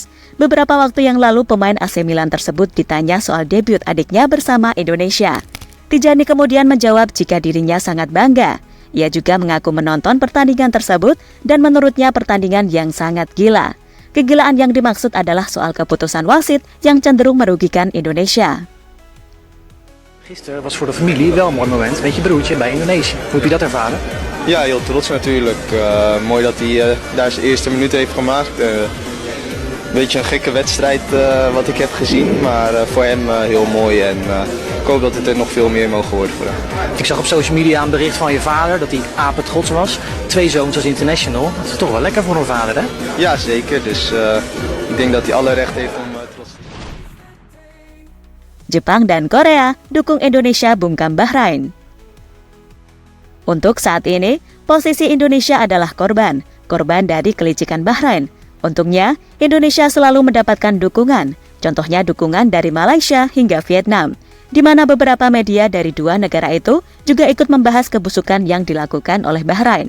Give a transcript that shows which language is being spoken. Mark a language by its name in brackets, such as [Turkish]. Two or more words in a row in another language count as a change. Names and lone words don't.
[Indonesian] Beberapa waktu yang lalu pemain AC Milan tersebut ditanya soal debut adiknya bersama Indonesia. Tijani kemudian menjawab jika dirinya sangat bangga. Ia juga mengaku menonton pertandingan tersebut dan menurutnya pertandingan yang sangat gila. Kegilaan yang dimaksud adalah soal keputusan wasit yang cenderung merugikan Indonesia. [Dutch] Gisteren was voor de familie wel een mooi moment met je broertje bij Indonesië. Hoe heb je dat ervaren? Ja, heel trots natuurlijk. Mooi dat hij daar zijn eerste minuut heeft gemaakt. Een beetje een gekke wedstrijd wat ik heb gezien, maar voor hem heel mooi en ik hoop dat het er nog veel meer mogen worden voor hem. Ik zag op [English] social media [Dutch] een bericht van je vader dat hij apetrots was. 2 zoons als international. Dat is toch wel lekker voor een vader, hè? Ja, zeker. Dus ik denk dat hij alle recht heeft om trots te zijn. [Indonesian] Jepang dan Korea dukung Indonesia bungkam Bahrain. Untuk saat ini, posisi Indonesia adalah korban dari kelicikan Bahrain. Untungnya, Indonesia selalu mendapatkan dukungan, contohnya dukungan dari Malaysia hingga Vietnam, di mana beberapa media dari dua negara itu juga ikut membahas kebusukan yang dilakukan oleh Bahrain.